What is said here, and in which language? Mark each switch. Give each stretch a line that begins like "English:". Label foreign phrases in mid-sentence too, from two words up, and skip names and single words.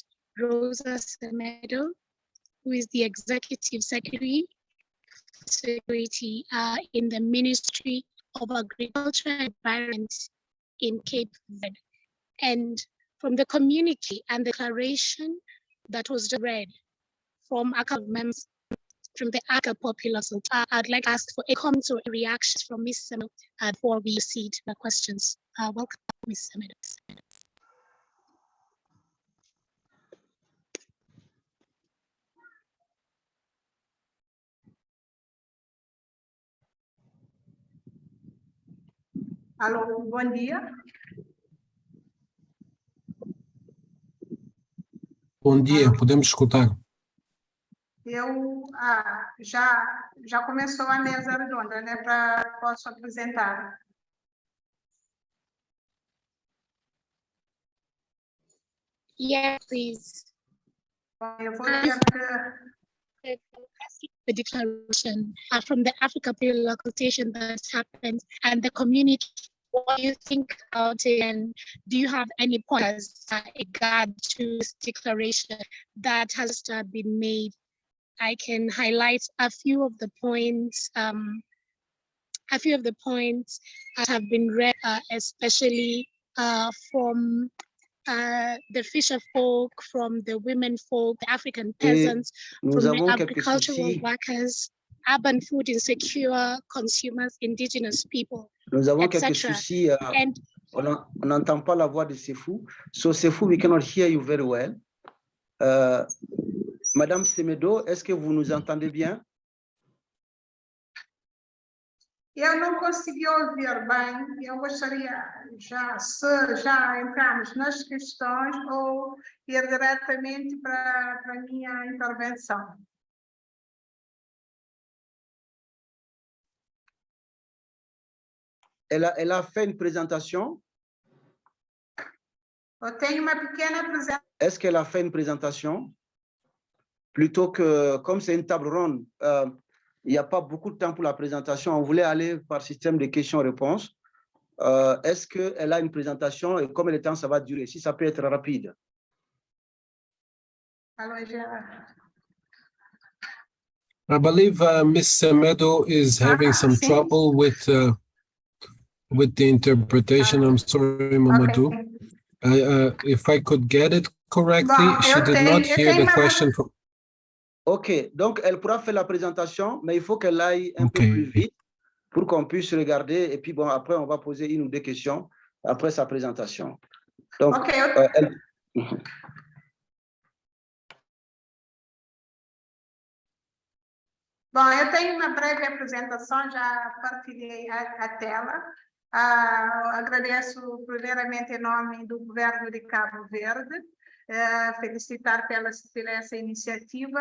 English: Rosa Semedo, who is the Executive Secretary in the Ministry of Agriculture and Environment in Cape Verde. And from the communique and declaration that was just read from ACA members from the ACA Popular, I'd like to ask for a comment or a reaction from Ms. Semedo before we proceed to the questions. Welcome, Ms. Semedo.
Portuguese: Alô, bom dia. Bom dia, podemos escutar. Já começou a mesa redonda, né? Posso apresentar.
English: Yes, please.
Portuguese: Eu vou ter
English: the declaration from the Africa Popular Consultation that happened and the community. What do you think about it, and do you have any pointers in regard to this declaration that has been made? I can highlight a few of the points. A few of the points that have been read, especially from the fisher folk, from the women folk, the African peasants, from the agricultural workers, urban food insecure consumers, indigenous people.
French: Nous avons quelques soucis. On n'entend pas la voix de Sefou.
English: So Sefou, we cannot hear you very well.
French: Madame Semedo, est-ce que vous nous entendez bien?
Portuguese: Eu não consegui ouvir bem, eu gostaria, se já entramos nas questões ou ir diretamente para a minha intervenção.
French: Elle a fait une présentation.
Portuguese: Eu tenho uma pequena apresentação.
French: Est-ce qu'elle a fait une présentation? Plutôt que, comme c'est une table ronde, il n'y a pas beaucoup de temps pour la présentation. On voulait aller par système de questions-réponses. Est-ce qu'elle a une présentation et combien de temps ça va durer? Si ça peut être rapide. Alors,
English: I believe Ms. Semedo is having some
Portuguese: sim.
English: trouble with the interpretation. I'm sorry, Mamadou. Okay. If I could get it correctly,
Portuguese: Bom,
English: she did not hear the question from.
French: OK, donc elle pourra faire la présentation, mais il faut qu'elle aille un peu plus vite pour qu'on puisse regarder. Et puis, bon, après, on va poser une ou deux questions après sa présentation. Donc,
English: okay.
Portuguese: Bom, eu tenho uma breve apresentação, já partilhei a tela. Agradeço primeiramente em nome do governo de Cabo Verde, felicitar pela essa iniciativa.